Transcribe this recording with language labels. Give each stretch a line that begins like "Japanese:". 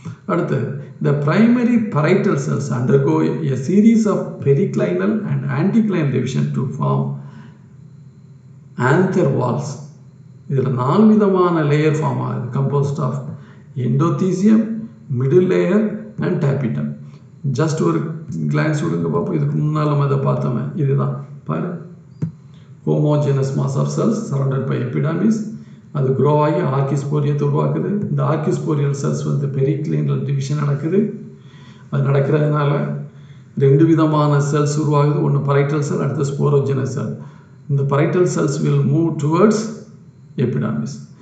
English: அடுத்து, the primary parietal cells undergo a series of periclinal and anticlinal division to form anther walls.
Tamil: இதில் 4 விதமான layer form ஆகுது,
English: composed of endothelium, middle layer and tapetum.
Tamil: Just ஒரு glands விடுங்க பார்ப்போம். இதுக்கு முன்னால் நம்ம அதை பார்த்தோமே, இதுதான் பாரு.
English: homogeneous mass of cells surrounded by epidermis.
Tamil: அது க்ரோ ஆகி ஆர்கிஸ்போரியத்தை உருவாக்குது. இந்த ஆர்கிஸ்போரியல் செல்ஸ் வந்து பெரிக்ளினல் டிவிஷன் நடக்குது. அது நடக்கிறதுனால 2 விதமான செல்ஸ் உருவாகுது. ஒன்று பரைட்டல் செல், அடுத்து ஸ்போரோஜெனஸ் செல். இந்த பரைட்டல் cells
English: Will move towards epidermis.